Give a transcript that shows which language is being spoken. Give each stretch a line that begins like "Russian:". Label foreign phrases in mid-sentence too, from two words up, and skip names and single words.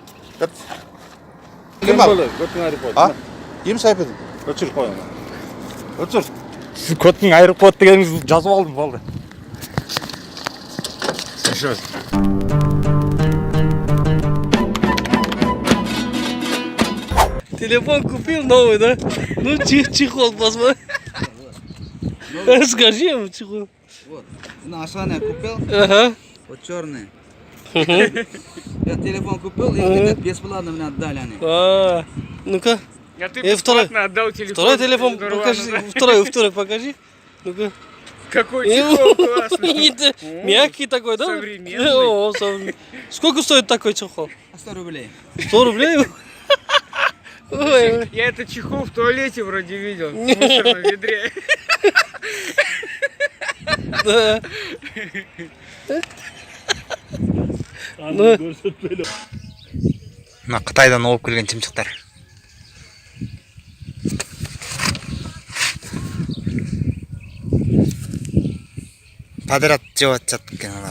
Kyrgyz: Ким бар? Көтүң айрып койду. А? Ким сайпедин? Өчүрүп коюң. Өчүр. Сиз көтүң айрып коет дегениңизди жазып алдым, болду.
Russian: Телефон купил новый, да? Ну, чехол посмотри. Скажи ему чехол. Вот, на Ашане купил, Ага. вот черный. Я телефон купил, и говорят, бесплатно мне отдали они. Ну-ка. А ты второй. бесплатно отдал телефон. Второй телефон Нурлану, покажи. да? Второй покажи. Ну-ка. Какой чехол классный. Мягкий такой, да? Современный. О, современный. Сколько стоит такой чехол? 100 рублей. 100 рублей? Ой. Я этот чехол в туалете вроде видел. В мусорном ведре. Да.
Kyrgyz: Мына Кытайдан алып келген чымчыктар. Подряд жеп атышат экен алар.